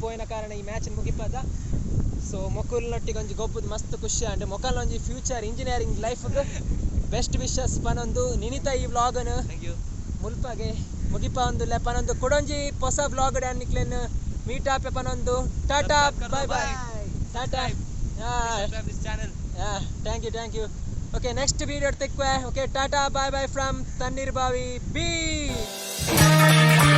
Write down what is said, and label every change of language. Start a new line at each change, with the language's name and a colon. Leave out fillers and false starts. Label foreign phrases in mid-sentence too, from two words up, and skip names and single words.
Tulu: ಪೋಯಿನ ಕಾರಣ ಈ ಮ್ಯಾಚ್ ಮುಗಿಪದ ಸೊ ಮೊಕಲ್ನೊಟ್ಟಿಗೆ ಒಂಜಿ ಗೊಬ್ಬದು ಮಸ್ತ್ ಖುಷಿ ಅಂಡ್ ಮೊಕಲ್ ಒಂಜಿ
English: future engineering
Tulu: ಲೈಫ್ಗೆ
English: best wishes
Tulu: ಪನೊಂದು ನಿನಿತ ಈ ವ್ಲಾಗನು ಮುಲ್ಪಗೆ ಮುಗಿಪ ಒಂದು ಪನೊಂದು ಕೊಡೊಂಜಿ ಹೊಸ ವ್ಲಾಗ್ ಡ್ಯಾನ್ನಿಕ್ಲೇನ್ ಮೀಟ್ ಆಪೆ ಪನೊಂದು
English: tata bye bye tata thank you ok next video
Tulu: ತೆಕ್ವೆ
English: ok tata bye bye from Tannirubavi beach